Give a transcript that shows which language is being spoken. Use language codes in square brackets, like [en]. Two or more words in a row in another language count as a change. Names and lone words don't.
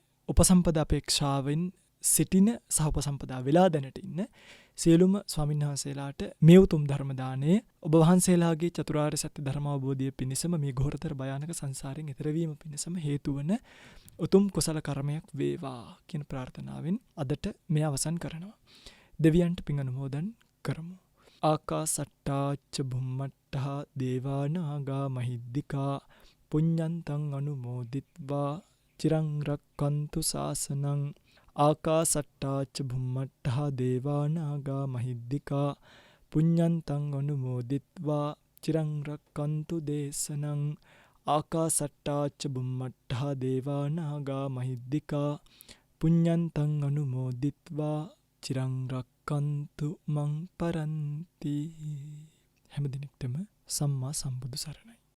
[si] උපසම්පදා අපේක්ෂාවෙන් සිටින සහ උපසම්පදා වෙලා දැනට ඉන්න සියලුම ස්වාමීන් වහන්සේලාට මේ උතුම් ධර්ම දාණය ඔබ වහන්සේලාගේ චතුරාර්ය සත්‍ය ධර්ම අවබෝධය පිණිසම මේ ඝෝරතර භයානක සංසාරයෙන් එතර වීම පිණිසම හේතු වන උතුම් කුසල කර්මයක් වේවා කියන ප්‍රාර්ථනාවෙන් අදට මේ අවසන් කරනවා. දෙවියන්ට පින් අනුමෝදන් කරමු. [pi] ආකාසට්ටා ච බුම්මට්ටා දේවා නාග මහිද්దికා පුඤ්ඤන්තං අනුමෝදිත්වා චිරං රක්칸තු ශාසනං. ආකාසට්ටා ච බුම්මට්ටා දේවා නාග මහිද්దికා පුඤ්ඤන්තං අනුමෝදිත්වා චිරං රක්칸තු දේශනං. ආකාසට්ටා ච බුම්මට්ටා දේවා නාග මහිද්దికා පුඤ්ඤන්තං අනුමෝදිත්වා චිරං රක්칸තු මං පරන්ති. [si] හැම දිනෙකටම සම්මා සම්බුදු සරණයි.